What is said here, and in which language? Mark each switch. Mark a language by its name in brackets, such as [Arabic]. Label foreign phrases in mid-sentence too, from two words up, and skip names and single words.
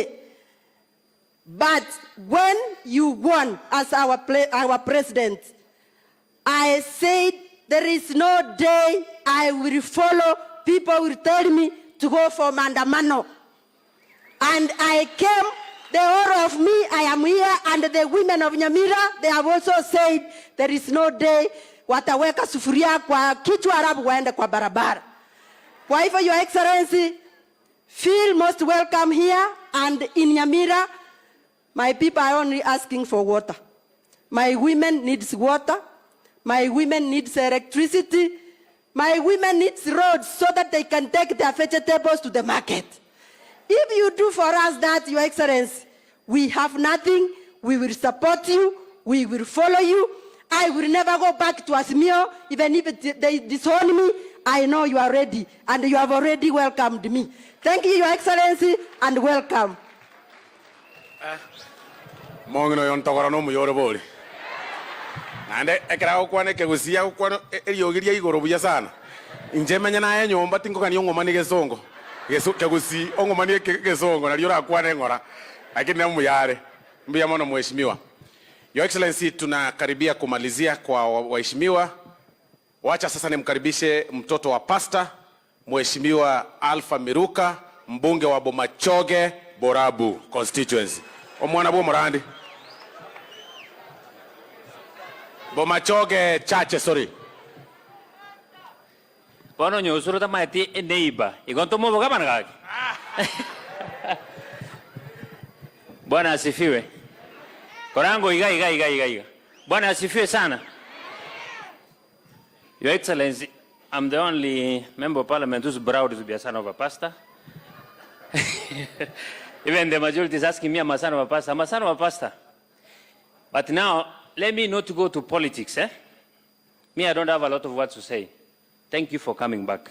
[English] But when you won as our president, I said there is no day I will follow. People will tell me to go for Mandamano. And I came, the whole of me, I am here, and the women of Nyamira, they have also said there is no day [Swahili] wataweka sufuria kwa kichwa arabu waende kwa barabara. Kwa hivyo, [English] Your Excellency, feel most welcome here, and in Nyamira, my people are only asking for water. My women needs water. My women needs electricity. My women needs roads so that they can take their vegetables to the market. If you do for us that, Your Excellency, we have nothing. We will support you. We will follow you. I will never go back to Asmio. Even if they disown me, I know you are ready. And you have already welcomed me. Thank you, Your Excellency, and welcome. [Gusii] Mongino yontogora no muyore boli. Nande ekra okwane kegusia okwano eriogiria igoro buya sana. Injemenya na nyomba tingo kani ngomani gesongo. Yesu kegusi ongomani gesongo na liora akwane ngora. Lakini na muyare. Mbia mono mheshimiwa. [English] Your Excellency, [Swahili] tunakaribia kumalizia kwa waheshimiwa. Wacha sasa nimkaribishe mtoto wa pasta, Mheshimiwa Alpha Miruka, mbunge wa Bomachoge Borabu constituency. [Gusii] Omwana bo morandi. [Swahili] Bomachoge chache, sorry. [Gusii] Bono nyosuru tamati neiba. Igonto mo boga managaki. [Swahili] Bwana asifiwe. [Gusii] Korango iga. [Swahili] Bwana asifiwe sana. [English] Your Excellency, I'm the only member of parliament who's proud to be a son of a pastor. Even the majority is asking me, I'm a son of a pastor. I'm a son of a pastor. But now, let me not go to politics. Me, I don't have a lot of words to say. Thank you for coming back.